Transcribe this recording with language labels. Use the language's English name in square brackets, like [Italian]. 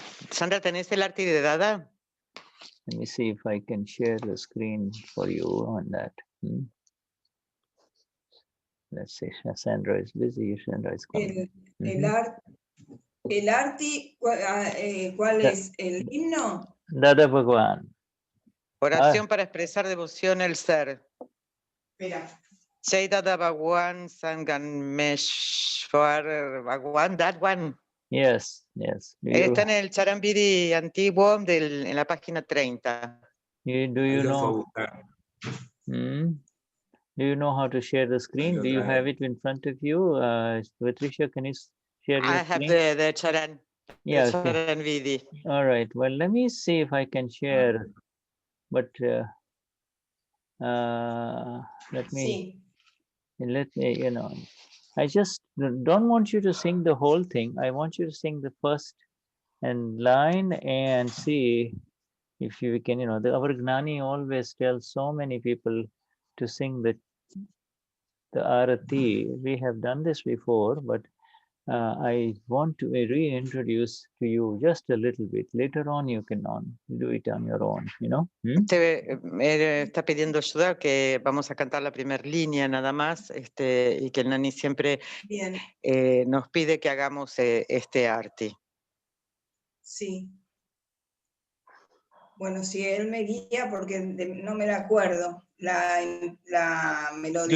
[Spanish] Sandra, ¿tenés el arte de Dada? [English] Let me see if I can share the screen for you on that. Let's see. Sandra is busy. Sandra is coming. [Spanish] El arti, ¿cuál es? ¿El himno? Dada Bhagwan. Oración para expresar devoción al ser. Espera. [English] Jai Dada Bhagwan Sangameshwar Bhagwan, that one. Yes, yes. [Spanish] Está en el Charambiri antiguo en la página 30. [English] Do you know? Do you know how to share the screen? Do you have it in front of you? Patricia, can you share your screen? I have the Charan. Yeah, the okay. Charan Vidi. All right. Well, let me see if I can share, but let me, you know, I just don't want you to sing the whole thing. I want you to sing the first line and see if you can, you know, our Gnani always tells so many people to sing the Arati. We have done this before, but I want to reintroduce to you just a little bit. Later on, you can do it on your own, you know. [Spanish] Me está pidiendo ayuda que vamos a cantar la primera línea nada más, y que el Nani siempre nos pide que hagamos este arte. Sí. Bueno, si él me guía, porque no me la acuerdo, la melodía.